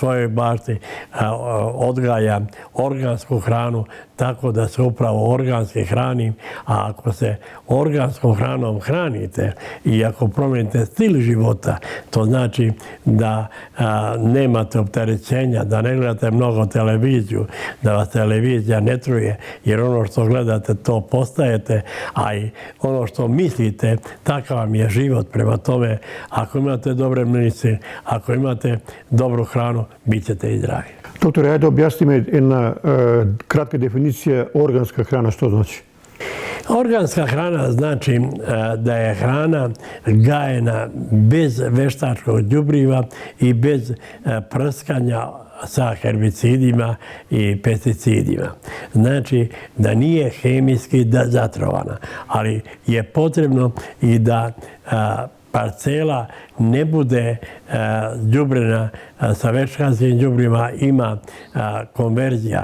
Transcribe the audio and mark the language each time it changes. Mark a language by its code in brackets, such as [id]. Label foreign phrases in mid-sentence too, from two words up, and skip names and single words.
[sr] svojoj bašti odgajam organsku hranu, tako da se upravo organski hranim, a ako se organskom hranom hranite i ako promijenite stil života, to znači da nemate opterećenja, da ne gledate mnogo televiziju, da vas televizija ne truje, jer ono što gledate to postajete, a i ono što mislite, takav vam je život. Prema tome, ako imate dobre misli, ako imate dobru hranu, bit ćete i zdravi. [mk] Доктор, ајде објасни ме една кратка дефиниција органска храна, што значи? [sr] Organska hrana znači da je hrana gajena bez veštačkog đubriva i bez prskanja sa herbicidima i pesticidima. Znači da nije hemijski zatrovana, ali je potrebno i da parcela ne bude đubrena sa veštačkim đubrima, ima konverzija.